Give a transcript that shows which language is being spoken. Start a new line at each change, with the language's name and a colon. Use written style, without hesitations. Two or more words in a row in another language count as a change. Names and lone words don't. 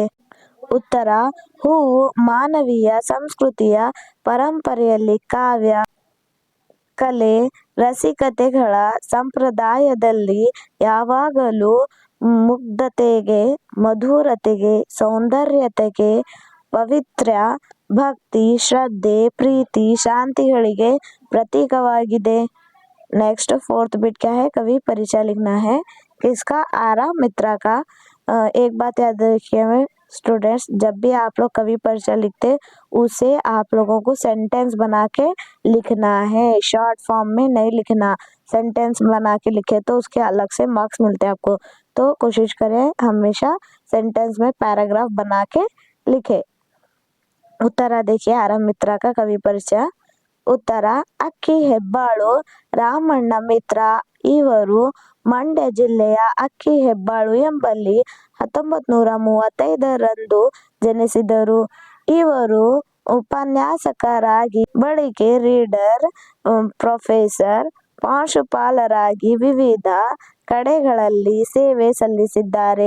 Kannada: ಉತ್ತರ: ಹೂವು ಮಾನವೀಯ ಸಂಸ್ಕೃತಿಯ ಪರಂಪರೆಯಲ್ಲಿ ಕಾವ್ಯ, ಕಲೆ, ರಸಿಕತೆಗಳ ಸಂಪ್ರದಾಯದಲ್ಲಿ ಯಾವಾಗಲೂ ಮುಗ್ಧತೆಗೆ, ಮಧುರತೆಗೆ, ಸೌಂದರ್ಯತೆಗೆ, ಪಾವಿತ್ರ್ಯ, ಭಕ್ತಿ, ಶ್ರದ್ಧೆ, ಪ್ರೀತಿ, ಶಾಂತಿಗಳಿಗೆ प्रतीकवाಗಿದೆ.
Hindi: नेक्स्ट 4th बिट क्या है? कवि परिचय लिखना है। किसका? आरा मित्रा का। एक बात याद रखिए स्टूडेंट्स, जब भी आप लोग कवि परिचय लिखते उसे आप लोगों को सेंटेंस बना के लिखना है,
English: short form
Hindi: में नहीं लिखना। सेंटेंस बना के लिखे तो उसके अलग से मार्क्स मिलते हैं आपको, तो कोशिश करें हमेशा सेंटेंस में पैराग्राफ बना के लिखे। उत्तर देखिए आरा मित्रा का कवि परिचय।
Kannada: ಉತ್ತರ: ಅಕ್ಕಿ ಹೆಬ್ಬಾಳು ರಾಮಣ್ಣ ಮಿತ್ರ. ಇವರು ಮಂಡ್ಯ ಜಿಲ್ಲೆಯ ಅಕ್ಕಿ ಹೆಬ್ಬಾಳು ಎಂಬಲ್ಲಿ 1935ರಂದು ಜನಿಸಿದರು. ಇವರು ಉಪನ್ಯಾಸಕರಾಗಿ, ಬಳಿಕೆ ರೀಡರ್, ಪ್ರೊಫೆಸರ್, ಪ್ರಾಂಶುಪಾಲರಾಗಿ ವಿವಿಧ ಕಡೆಗಳಲ್ಲಿ ಸೇವೆ ಸಲ್ಲಿಸಿದ್ದಾರೆ.